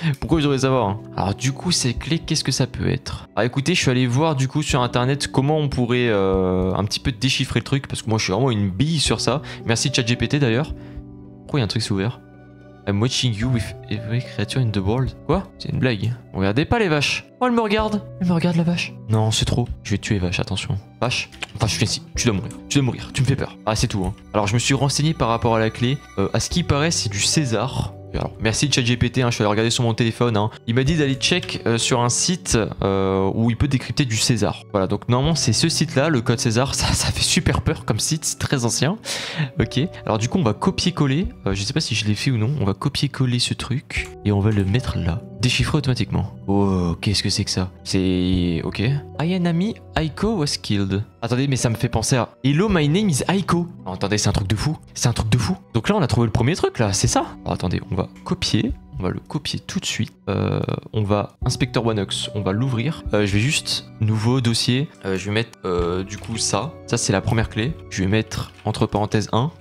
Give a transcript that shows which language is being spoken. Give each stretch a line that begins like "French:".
French: Pourquoi je devrais savoir hein? Alors du coup, ces clés, qu'est-ce que ça peut être? Alors écoutez, je suis allé voir du coup sur internet comment on pourrait un petit peu déchiffrer le truc, parce que moi je suis vraiment une bille sur ça. Merci ChatGPT d'ailleurs. Pourquoi il y a un truc qui s'est ouvert?
English: I'm watching you with every creature in the world.
French: Quoi? C'est une blague. Regardez pas les vaches. Oh, elle me regarde. Elle me regarde la vache. Non, c'est trop. Je vais tuer vache, attention. Vache. Enfin, je suis ici. Tu dois mourir. Tu dois mourir. Tu me fais peur. Ah, c'est tout. Hein. Alors, je me suis renseigné par rapport à la clé. À ce qui paraît, c'est du César. Alors, merci ChatGPT, hein, je suis allé regarder sur mon téléphone. Hein. Il m'a dit d'aller check sur un site où il peut décrypter du César. Voilà, donc normalement c'est ce site-là, le code César. Ça fait super peur comme site, c'est très ancien. Ok, alors du coup on va copier-coller. Je sais pas si je l'ai fait ou non. On va copier-coller ce truc et on va le mettre là. Déchiffrer automatiquement. Oh, qu'est-ce que c'est que ça? C'est... ok.
English: Ayanami Aiko was killed.
French: Attendez, mais ça me fait penser à...
English: Hello, my name is Aiko.
French: Oh, attendez, c'est un truc de fou. C'est un truc de fou. Donc là, on a trouvé le premier truc, là. C'est ça. Alors, attendez, on va copier. On va le copier tout de suite. On va... Inspecteur Wanox. On va l'ouvrir. Je vais juste... Nouveau dossier. Je vais mettre, du coup, ça. Ça, c'est la première clé. Je vais mettre, entre parenthèses, 1.